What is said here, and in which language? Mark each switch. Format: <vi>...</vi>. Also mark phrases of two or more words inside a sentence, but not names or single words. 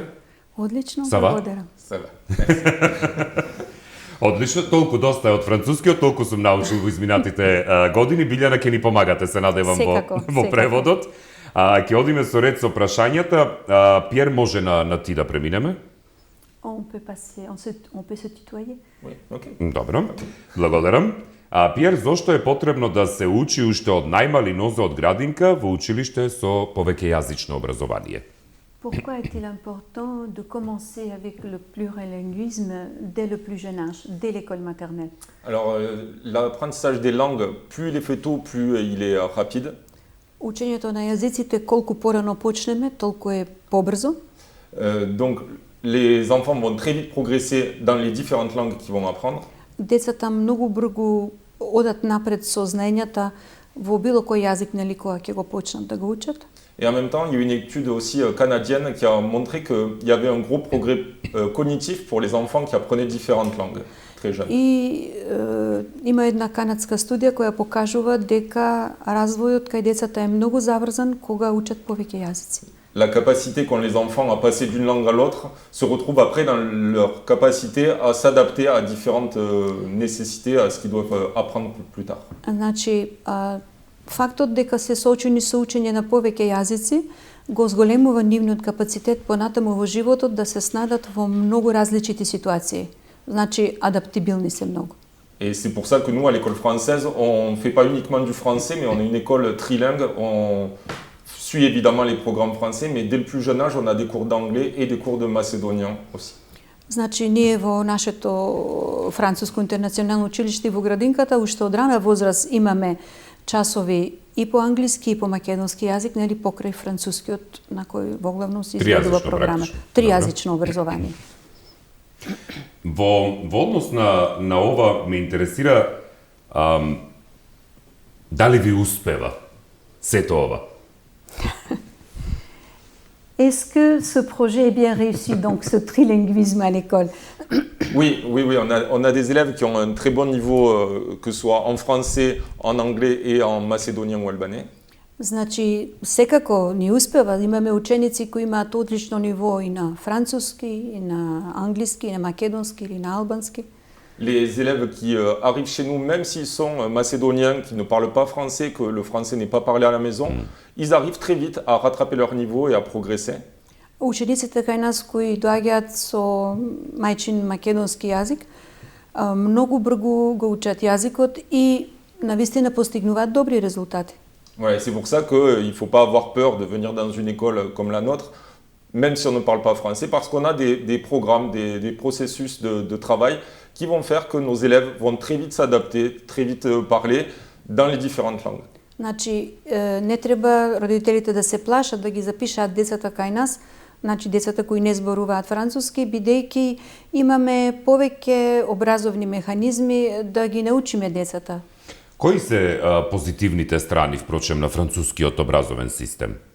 <mk>Одлично,</mk> <fr>Ça va?</fr> <mk>благодарам. Одлично, толку доста е од францускиот, толку сум научил во изминатите години. Билјана, ќе ни помагате, се надевам во преводот. Ќе одиме со ред со прашањата. Пиер, може на ти да преминеме?</mk> <fr>On peut se tutoyer? Oui, ok.</fr> <mk>Добро, благодарам. Пиер, зошто е потребно да се учи уште од најмали нозе од градинка во училиште со повеќејазично образование?</mk> <fr>Pourquoi est-il important de commencer avec le plurilinguisme dès le plus jeune âge, dès l'école maternelle? Alors, l'apprentissage des langues, plus il est fait tôt, plus il est rapide.</fr> <mk>Учењето на јазиците колку порано почнеме, толку е побрзо.</mk> <fr>Donc, les enfants vont très vite progresser dans les différentes langues qu'ils vont apprendre.</fr> <mk>Децата многу брзо одат напред со знаењата во било кој јазик, нели, кога ќе го почнат да го учат.</mk> <fr>Et en même temps, il y a une étude aussi canadienne qui a montré qu'il y avait un gros progrès cognitif pour les enfants qui apprenaient différentes langues très jeunes.</fr> <mk>И има една канадска студија која покажува дека развојот кај децата е многу заврзан кога учат повеќе јазици.</mk> <fr>La capacité qu'ont les enfants à passer d'une langue à l'autre se retrouve après dans leur capacité à s'adapter à différentes nécessités, à ce qu'ils doivent apprendre plus tard.</fr> <mk>Значи, фактот дека се соочени со учење на повеќе јазици го зголемува нивниот капацитет понатаму во животот да се снајдат во многу различити ситуации. Значи, адаптибилни се многу.</mk> <fr>Et c'est pour ça que nous, à l'école française, on ne fait pas uniquement du français, mais on est une école trilingue. On suit évidemment les programmes français, mais dès le plus jeune âge, on a des cours d'anglais et des cours de macédonien aussi.</fr> <mk>Значи, ние во нашето француско интернационално училиште во градинката уште од рана возраст имаме часови и по англиски и по македонски јазик, нели, покрај францускиот на кој во главно се изградува програма. Тријазично образование. Во однос на ова ме интересира дали ви успева сето ова?</mk> <fr>Est-ce que ce projet est bien réussi, donc ce trilinguisme à l'école? Oui, on a des élèves qui ont un très bon niveau, que ce soit en français, en anglais et en macédonien ou albanais.</fr> <mk>Значи, секако ни успева, имаме ученици кои имаат одлично ниво и на француски, и на англиски, и на македонски, или на албански.</mk> <fr>Les élèves qui arrivent chez nous, même s'ils sont macédoniens, qui ne parlent pas français, que le français n'est pas parlé à la maison, ils arrivent très vite à rattraper leur niveau et à progresser.</fr> <mk>Учениците кај нас кои доаѓаат со мајчин македонски јазик, многу брзо го учат јазикот и навистина постигнуваат добри резултати.</mk> <fr>Ouais, c'est pour ça qu'il ne faut pas avoir peur de venir dans une école comme la nôtre, même si on ne parle pas français, parce qu'on a des programmes, des processus de travail qui vont faire que nos élèves vont très vite s'adapter, très vite parler dans les différentes langues.</fr> <mk>Значи, не треба родителите да се плашат да ги запишаат децата кај нас, значи децата кои не зборуваат француски, бидејќи имаме повеќе образовни механизми да ги научиме децата. Кои се позитивните страни, впрочем, на францускиот образовен систем?</mk>